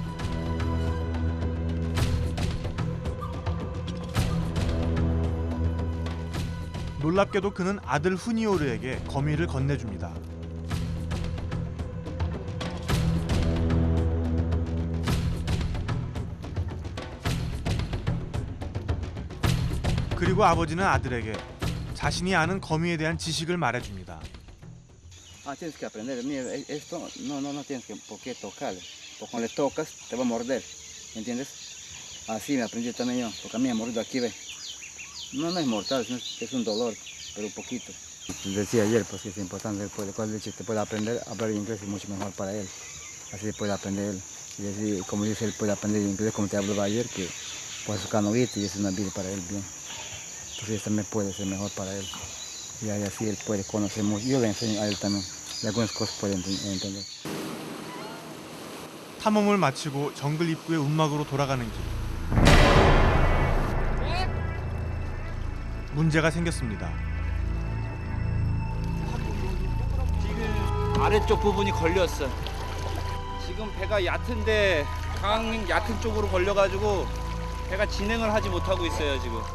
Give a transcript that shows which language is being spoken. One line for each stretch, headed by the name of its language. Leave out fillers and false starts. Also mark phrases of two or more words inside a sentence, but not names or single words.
Korean: 놀랍게도 그는 아들 후니오르에게 거미를 건네줍니다. 그리고 아버지는 아들에게 자신이 아는 거미에 대한 지식을 말해줍니다.
Spanish: Ah, tienes que aprender. Mira, esto no tienes que por qué tocarle. Porque cuando le tocas te va a morder. ¿Entiendes? Así me aprendí también yo, porque a mí me ha mordido aquí, ve. No es mortal, es un dolor, pero un poquito. Decía ayer, pues que es importante, después de cuál leche te puede aprender a hablar inglés, es mucho mejor para él. Así puede aprender él. Y así, como dice, él puede aprender inglés, como te hablaba ayer, que puede sacar novita y es una vida para él bien. Entonces también puede ser mejor para él. Y así él puede conocer mucho. Yo le enseño a él también. Y algunas cosas puede entender.
Korean: 탐험을 마치고 정글 입구의 움막으로 돌아가는 길. 문제가 생겼습니다. 지금 아래쪽 부분이 걸렸어. 지금 배가 얕은데 강 얕은 쪽으로 걸려가지고 배가 진행을 하지 못하고 있어요 지금.